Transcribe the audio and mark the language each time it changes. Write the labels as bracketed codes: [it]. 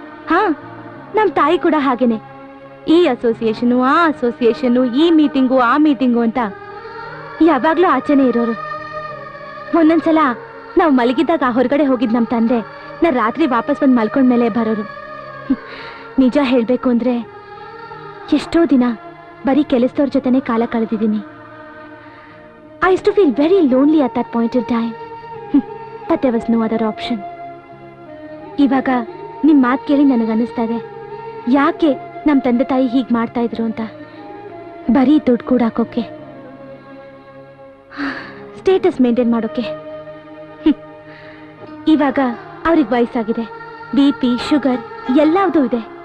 [kn] ಹಾ, ನಮ್ ತಾಯಿ ಕೂಡ ಹಾಗೇನೆ. ಈ ಅಸೋಸಿಯೇಷನು ಆ ಅಸೋಸಿಯೇಷನು, ಈ ಮೀಟಿಂಗು ಆ ಮೀಟಿಂಗು ಅಂತ ಯಾವಾಗ್ಲೂ ಆಚೆನೆ ಇರೋರು. ಒಂದೊಂದ್ಸಲ ನಾವು ಮಲಗಿದ್ದಾಗ ಹೊರಗಡೆ ಹೋಗಿದ್ ನಮ್ ತಂದೆ ನಾ ರಾತ್ರಿ ವಾಪಸ್ ಬಂದು ಮಲ್ಕೊಂಡ್ಮೇಲೆ ಬರೋರು. ನಿಜ ಹೇಳ್ಬೇಕು ಅಂದ್ರೆ ಎಷ್ಟೋ ದಿನ ಬರೀ ಕೆಲಸದವ್ರ ಜೊತೆನೆ ಕಾಲ ಕಳೆದಿದ್ದೀನಿ. [en] I used to feel very lonely at that point in time. But there was no other option. [kn] ಇವಾಗ ನಿಮ್ ಮಾತು ಕೇಳಿ ನನಗನ್ನಿಸ್ತಾ ಇದೆ, ಯಾಕೆ ನಮ್ ತಂದೆ ತಾಯಿ ಹೀಗ್ ಮಾಡ್ತಾ ಇದ್ರು ಅಂತ. ಬರೀ ದುಡ್ಡು ಕೂಡ ಹಾಕೋಕೆ, ಸ್ಟೇಟಸ್ ಮೇಂಟೈನ್ ಮಾಡೋಕೆ. ಇವಾಗ ಅವ್ರಿಗೆ ವಯಸ್ಸಾಗಿದೆ, BP, ಶುಗರ್ ಎಲ್ಲದೂ ಇದೆ.